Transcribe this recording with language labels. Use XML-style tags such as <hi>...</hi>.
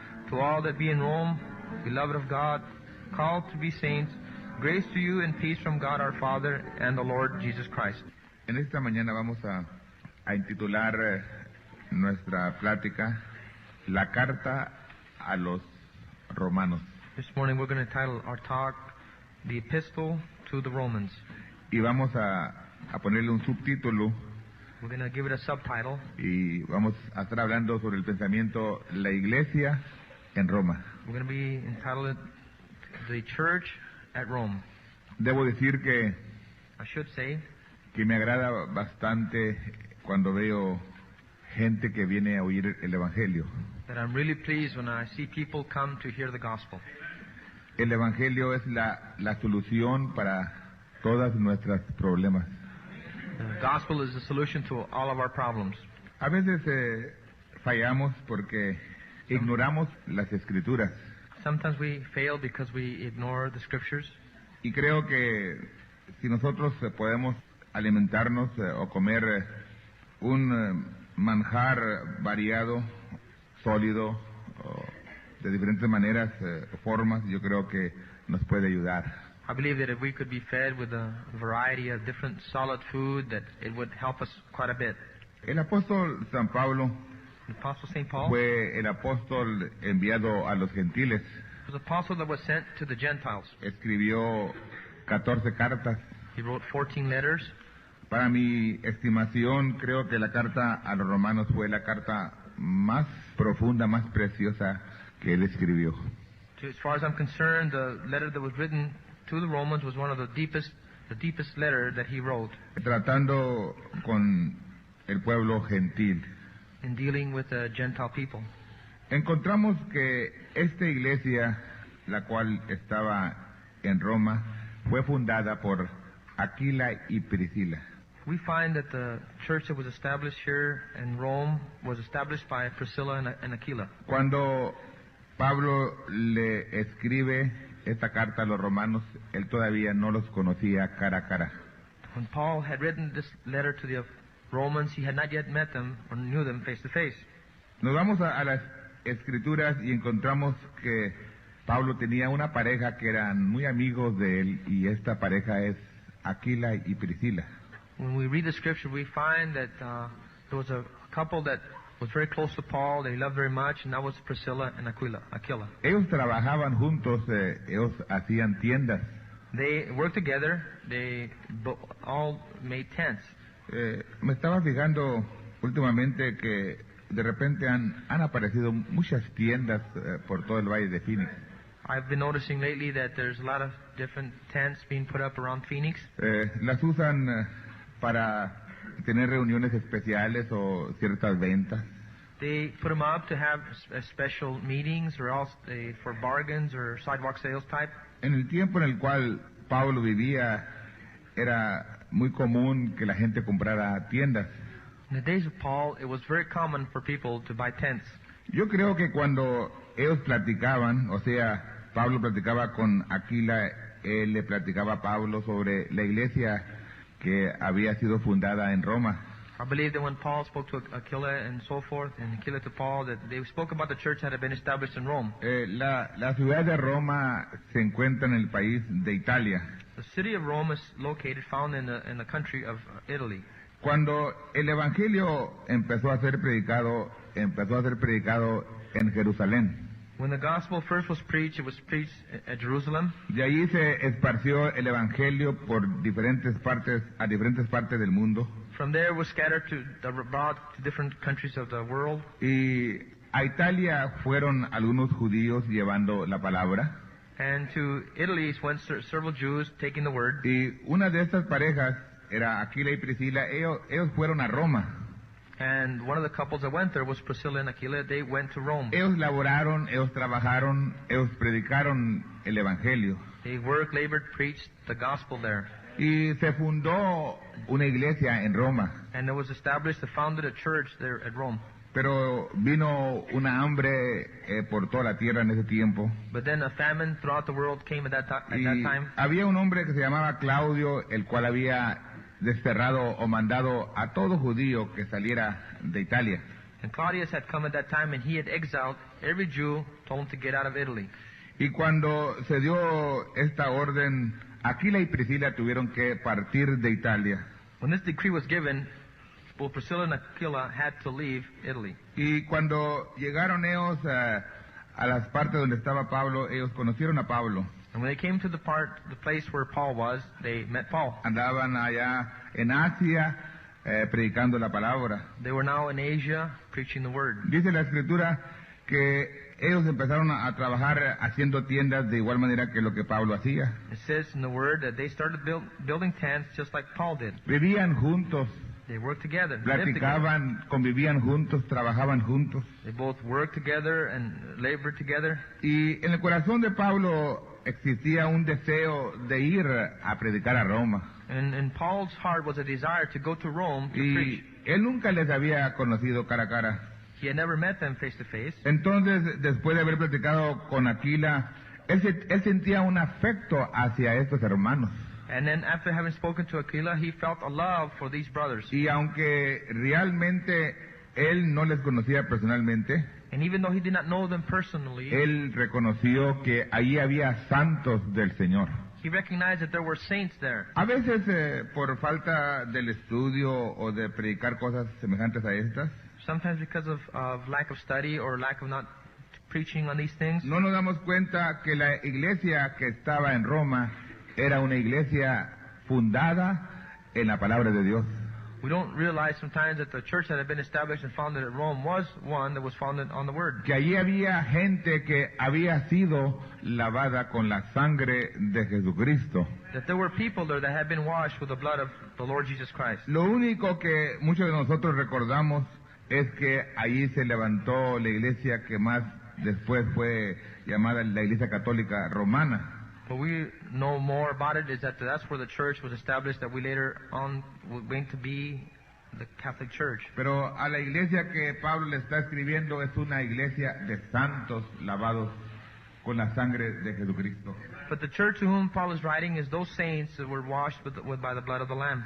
<en>To all that be in Rome, beloved of God, called to be saints, grace to you and peace from God our Father and the Lord Jesus Christ.</en> <es>En esta mañana vamos a intitular nuestra plática La carta a los Romanos.</es> <en>This morning we're going to title our talk, The Epistle to the Romans.</en> <es>Y vamos a ponerle un subtítulo</es> <en>We're going to give it a subtitle,</en> <es>y vamos a estar hablando sobre el pensamiento la iglesia en Roma.</es> <en>we're going to be entitled The Church at Rome.</en> <es>Debo decir</es> <en>I should say</en> <es>que me agrada bastante cuando veo gente que viene a oír el Evangelio.</es> <en>that I'm really pleased when I see people come to hear the gospel.</en> <es>El Evangelio es la solución para todos nuestros problemas.</es> <en>The gospel is the solution to all of our problems.</en> <es>A veces fallamos porque ignoramos las Escrituras.</es> <en>Sometimes we fail because we ignore the scriptures.</en> <es>Y creo que si nosotros podemos alimentarnos o comer un manjar variado, sólido, de diferentes maneras, formas, yo creo que nos puede ayudar.</es> <en>I believe that if we could be fed with a variety of different solid food, that it would help us quite a bit.</en> <es>El apóstol San Pablo</es> <en>The Apostle St. Paul</en> <es>fue el apóstol enviado a los gentiles.</es> <en>was an apostle that was sent to the Gentiles.</en> <es>Escribió 14 cartas.</es> <en>He wrote 14 letters.</en> <es>Para mi estimación, creo que la carta a los romanos fue la carta más profunda, más preciosa que él escribió.</es> <en>As far as I'm concerned, the letter that was written to the Romans was one of the deepest letter that he wrote</en> <es>Tratando con el pueblo gentil.</es> <en>in dealing with the Gentile people.</en> <es>Encontramos que esta iglesia, la cual estaba en Roma, fue fundada por Aquila y Priscila.</es> <en>We find that the church that was established here in Rome was established by Priscilla and Aquila.</en> <es>Cuando Pablo le escribe esta carta a los romanos, él todavía no los conocía cara a cara.</es> <en>When Paul had written this letter to the Romans, he had not yet met them or knew them face to face.</en> <es>Nos vamos a las escrituras y encontramos que Pablo tenía una pareja que eran muy amigos de él, y esta pareja es Aquila y Priscila.</es> <en>When we read the scripture, we find that there was a couple that was very close to Paul, that he loved very much, and that was Priscilla and Aquila.</en> <es>Ellos trabajaban juntos, ellos hacían tiendas.</es> <en>They worked together. They all made tents.</en> <es>Me estaba fijando últimamente que de repente han aparecido muchas tiendas por todo el Valle de Phoenix.</es> <en>I've been noticing lately that there's a lot of different tents being put up around Phoenix.</en> <es>Las usan para tener reuniones especiales o ciertas ventas.</es> <en>They put them up to have special meetings or else for bargains or sidewalk sales type.</en> <es>En el tiempo en el cual Pablo vivía, era muy común que la gente comprara tiendas.</es> <en>In the days of Paul, it was very common for people to buy tents.</en> <es>Yo creo que cuando ellos platicaban, o sea, Pablo platicaba con Aquila, él le platicaba a Pablo sobre la iglesia que había sido fundada en Roma.</es> <en>I believe that when Paul spoke to Aquila and so forth, and Aquila to Paul, that they spoke about the church that had been established in Rome.</en> <es>La ciudad de Roma se encuentra en el país de Italia.</es> <en>The city of Rome is found in the country of Italy.</en> <es>Cuando el evangelio empezó a ser predicado en Jerusalén.</es> <en>When the gospel first was preached, it was preached at Jerusalem.</en> <es>De allí se esparció el evangelio por diferentes partes del mundo.</es> <en>From there, it was scattered abroad to different countries of the world.</en> <es>Y a Italia fueron algunos judíos llevando la palabra.</es> <en>And to Italy went several Jews taking the word.</en> <es>Y una de estas parejas era Aquila y Priscila. Ellos fueron a Roma.</es> <en>And one of the couples that went there was Priscilla and Aquila. They went to Rome.</en> <es>Ellos laboraron, ellos trabajaron, ellos predicaron el evangelio.</es> <en>They worked, labored, preached the gospel there.</en> <es>Y se fundó una iglesia en Roma.</es> <en>And it was established, founded a church there at Rome.</en> <es>Pero vino una hambre por toda la tierra en ese tiempo.</es> <en>But then a famine throughout the world came at that time.</en> <es>Había un hombre que se llamaba Claudio, el cual había desterrado o mandado a todo judío que saliera de Italia.</es> <en>And Claudius had come at that time, and he had exiled every Jew, told him to get out of Italy.</en> <es>Y cuando se dio esta orden, Aquila y Priscila tuvieron que partir de Italia.</es> <en>When this decree was given, both Priscilla and Aquila had to leave Italy.</en> <es>Y cuando llegaron ellos a las partes donde estaba Pablo, ellos conocieron a Pablo.</es> <en>And when they came to the place where Paul was, they met Paul.</en> <es>Andaban allá en Asia predicando la palabra.</es> <en>They were now in Asia preaching the word.</en> <es>Dice la Escritura que ellos empezaron a trabajar haciendo tiendas de igual manera que lo que Pablo hacía.</es> <en>It says in the word that they started building tents just like Paul did.</en> <es>Vivían juntos,</es> <en>They worked together, lived together.</en> <es>platicaban, convivían juntos, trabajaban juntos.</es> <en>They both worked together and labored together.</en> <es>Y en el corazón de Pablo existía un deseo de ir a predicar a Roma.</es> <en>And in Paul's heart was a desire to go to Rome to preach.</en> <es>Y él nunca les había conocido cara a cara.</es> <en>He had never met them face to face.</en> <es>Entonces, después de haber platicado con Aquila, él sentía un afecto hacia estos hermanos.</es> <en>And then after having spoken to Aquila, he felt a love for these brothers.</en> <es>Y aunque realmente él no les conocía personalmente,</es> <en>And even though he did not know them personally,</en> <es>él reconoció que allí había santos del Señor.</es> <en>he recognized that there were saints there.</en> <es>A veces, por falta del estudio o de predicar cosas semejantes a estas,</es> <en>Sometimes because of lack of study or lack of not preaching on these things,</en> <es>no nos damos cuenta que la iglesia que estaba en Roma era una iglesia fundada en la palabra de Dios.</es> <en>we don't realize sometimes that the church that had been established and founded at Rome was one that was founded on the Word.</en> <es>Que allí había gente que había sido lavada con la sangre de Jesucristo.</es> <en>That there were people there that had been washed with the blood of the Lord Jesus Christ.</en> <es>Lo único que muchos de nosotros recordamos es que allí se levantó la iglesia que más después fue llamada la Iglesia Católica Romana.</es> <en>What we know more about it is that that's where the church was established, that we later on were going to be the Catholic Church.</en> <es>Pero a la iglesia que Pablo le está escribiendo es una iglesia de santos lavados con la sangre de Jesucristo.</es> <en>But the church to whom Paul is writing is those saints that were washed by the blood of the Lamb.</en>